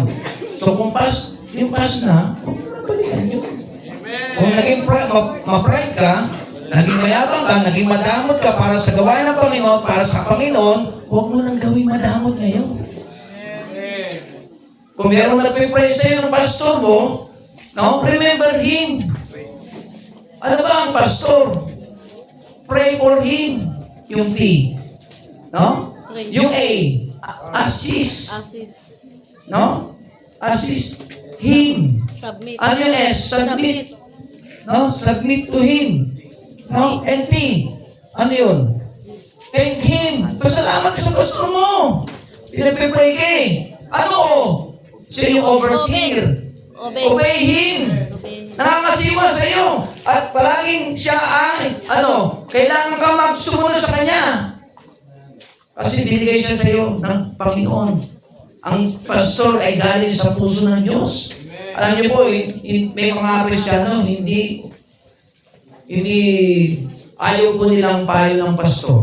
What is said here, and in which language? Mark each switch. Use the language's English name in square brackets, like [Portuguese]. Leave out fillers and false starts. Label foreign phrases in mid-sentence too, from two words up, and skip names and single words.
[Filipino] So kung yung past na, huwag mo na balikan yun. Kung naging ma-pride ka, naging mayabang ka, naging madamot ka para sa gawain ng Panginoon, para sa Panginoon, huwag mo nang gawin madamot ngayon. Kung meron nagpipray sa'yo ng pastor mo, [English] no, remember him. [Filipino] Ano ba ang pastor? [English] Pray for him. [Filipino] Yung P. No? Yung A. [English] Assist. No? Assist him. Submit. [Filipino] Ano yung S? [English] Submit. No? Submit to him. No? And T. [Filipino] Ano yun? [English] Thank him. [Filipino] Pasalamat ka sa pastor mo. Pinagpipray ka Ano? Siya yung overseer. [English] Obey him. [Filipino] Nakakasiwa sa iyo. At palaging siya ay, kailangan ka magsumunod sa kanya. Kasi binigay siya sa iyo ng Panginoon. Ang pastor ay galing sa puso ng Diyos. Alam niyo po, may mga Kristiyano, hindi ayaw po nilang payo ng pastor.